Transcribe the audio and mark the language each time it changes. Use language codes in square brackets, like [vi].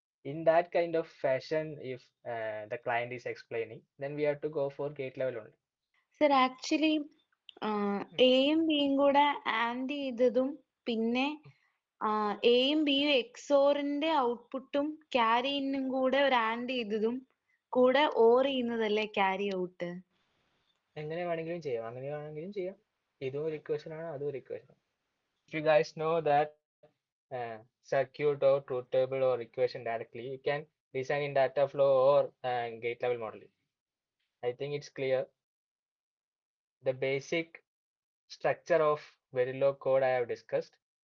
[en] In that kind of fashion, if the client is explaining, then we have to go for gate level only. [ml] Sir, actually, എയും ബിയും കൂടെ and ചെയ്തതും പിന്നെ എയും ബിയും എക്സോറിന്റെ ഔട്ട്പുട്ടും ക്യാരി ഇന്നും കൂടെ ഒരു ആൻഡ് ചെയ്തതും കൂടെ ഓർ ചെയ്യുന്നതല്ലേ ക്യാരി ഔട്ട്? എങ്ങനെ വേണമെങ്കിലും ചെയ്യാം, അങ്ങനെ വേണമെങ്കിലും ചെയ്യാം. ഇതും ഒരു ഇക്വേഷൻ ആണ്, അതും ഒരു ഇക്വേഷൻ ആണ്. [en] If you guys know that circuit or truth table or equation directly, you can design in data flow or gate level modeling. I think it's clear. The basic structure of Verilog code I have discussed.